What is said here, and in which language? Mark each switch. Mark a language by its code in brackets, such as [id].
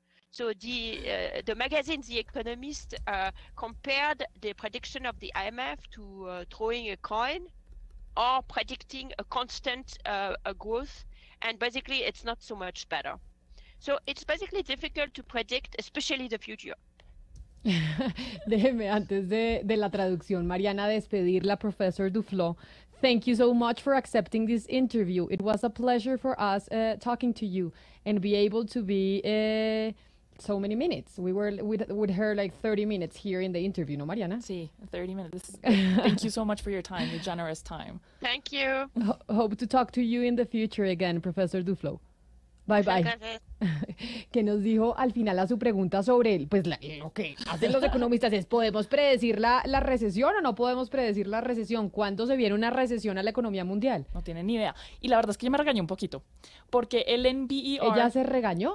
[en] So the magazine The Economist compared the prediction of the IMF to throwing a coin or predicting a constant growth, and basically it's not so much better. So it's basically difficult to predict, especially the future. [es] Déjeme, antes de la traducción, Mariana, despedirla, [en] Professor Duflo. Thank you so much for accepting this interview. It was a pleasure for us talking to you and be able to be so many minutes. We were with her like 30 minutes here in the interview, [es] ¿no, Mariana? Sí, [en] 30 minutes. Thank you so much for your time, your generous time. Thank you. Hope to talk to you in the future again, Professor Duflo. Bye bye. [es] Que nos dijo al final a su pregunta sobre pues lo que hacen los economistas es, ¿podemos predecir la recesión o no podemos predecir la recesión? ¿Cuándo se viene una recesión a la economía mundial? No tienen ni idea. Y la verdad es que yo me regañé un poquito, porque el NBER... ¿Ella se regañó?